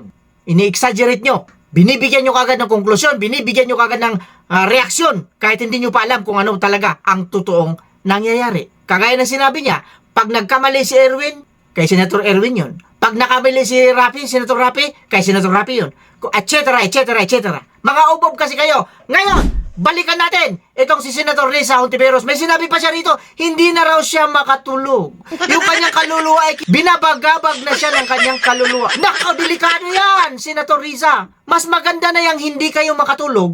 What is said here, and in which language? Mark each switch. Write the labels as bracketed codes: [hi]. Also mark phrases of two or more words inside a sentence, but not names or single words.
[tl] Ini-exaggerate nyo. Binibigyan nyo kagad ng konklusyon, binibigyan nyo kagad ng reaksyon kahit hindi nyo pa alam kung ano talaga ang totoong nangyayari. Kagaya ng sinabi niya, pag nagkamali si Erwin, kay Senator Erwin yun. Pag nakabili si Rafi, Senator Rafi, kay Senator Rafi yun. [la] Et cetera, et cetera, et cetera. [tl] Mga ubob kasi kayo. Ngayon, balikan natin itong si Senator Risa Hontiveros. May sinabi pa siya rito, hindi na raw siya makatulog. Yung kanyang kaluluwa ay binabagabag na siya ng kanyang kaluluwa. Nakadelikado yan, Senator Risa. Mas maganda na yung hindi kayo makatulog.